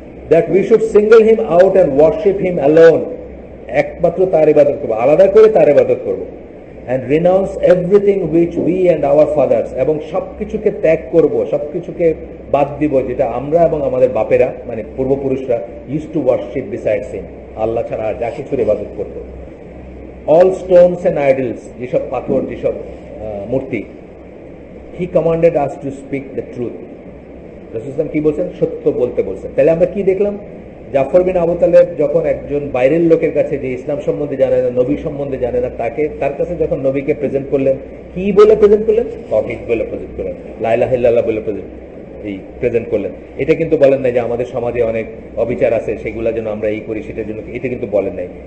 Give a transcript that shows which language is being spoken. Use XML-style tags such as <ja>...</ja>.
<en>that we should single him out and worship him alone,</en> <bn>একমাত্র তার ইবাদত করবো,</bn> <en>আলাদা করে তার ইবাদত করবো। and renounce everything which we and our fathers,</en> <bn>এবং সবকিছুকে ত্যাগ করব, সবকিছুকে বাদ দিব যেটা আমরা এবং আমাদের বাপেরা মানে পূর্বপুরুষরা</bn> <en>used to worship besides him,</en> <bn>আল্লাহ ছাড়া আর যা কিছুর ইবাদত করত।</bn> <en>all stones and idols,</en> <bn>যেসব পাথর, যেসব মূর্তি,</bn> <en>he commanded us to speak the truth,</en> <bn>রাসূল কি বলছেন? সত্য বলতে বলছেন। তাহলে আমরা কি দেখলাম? জাফর বিন আবু তালেব যখন একজন বাইরের লোকের কাছে, যে ইসলাম সম্বন্ধে জানে না, নবী সম্বন্ধে জানে না, তার কাছে যখন নবীকে প্রেজেন্ট করলেন, কি বলে প্রেজেন্ট করলেন? তাওহীদ বলে প্রেজেন্ট করলেন, লা ইলাহা ইল্লাল্লাহ বলে প্রেজেন্ট। এই প্রেজেন্ট করলেন। এটা কিন্তু বলেন নাই যে আমাদের সমাজে অনেক অবিচার আছে সেগুলো যেন আমরা এই করি সেটার জন্য, এটা কিন্তু বলেন নাই।</bn>